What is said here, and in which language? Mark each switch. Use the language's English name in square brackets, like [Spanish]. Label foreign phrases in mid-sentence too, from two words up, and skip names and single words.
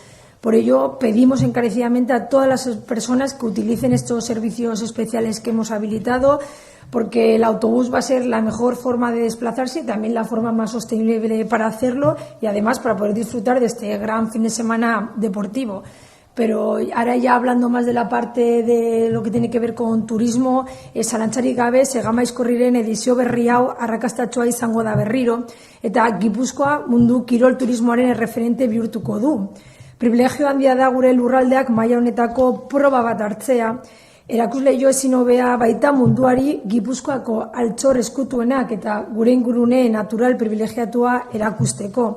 [Spanish] Por ello, pedimos encarecidamente a todas las personas que utilicen estos servicios especiales que hemos habilitado, porque el autobús va a ser la mejor forma de desplazarse y también la forma más sostenible para hacerlo, y además para poder disfrutar de este gran fin de semana deportivo. Pero ahora, ya hablando más de la parte de lo que tiene que ver con turismo, [Basque] zalantzarik gabe Segama Aizkorriren edizio berri hau arrakastatsua izango da berriro, eta Gipuzkoa mundu kirol turismoaren erreferente bihurtuko du. Privilegio handia da gure lurraldeak maila honetako proba bat hartzea. Erakusleiho ezin hobea baita munduari Gipuzkoako altxor eskutuenak eta gure ingurune natural privilegiatua erakusteko.